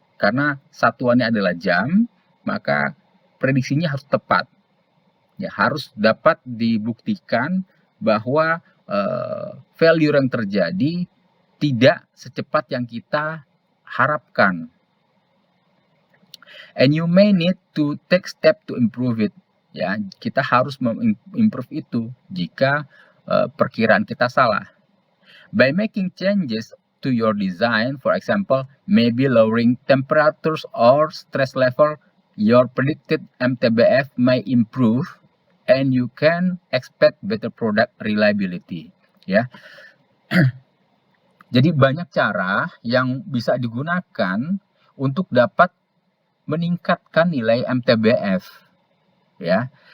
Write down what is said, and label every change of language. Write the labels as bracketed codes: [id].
[id] Karena satuannya adalah jam, maka prediksinya harus tepat. Ya, harus dapat dibuktikan bahwa failure yang terjadi tidak secepat yang kita harapkan. [en] And you may need to take step to improve it. [id] Ya, kita harus improve itu jika perkiraan kita salah. [en] By making changes to your design, for example, maybe lowering temperatures or stress level, your predicted MTBF may improve and you can expect better product reliability. [id] Ya. Jadi banyak cara yang bisa digunakan untuk dapat meningkatkan nilai MTBF. Ya.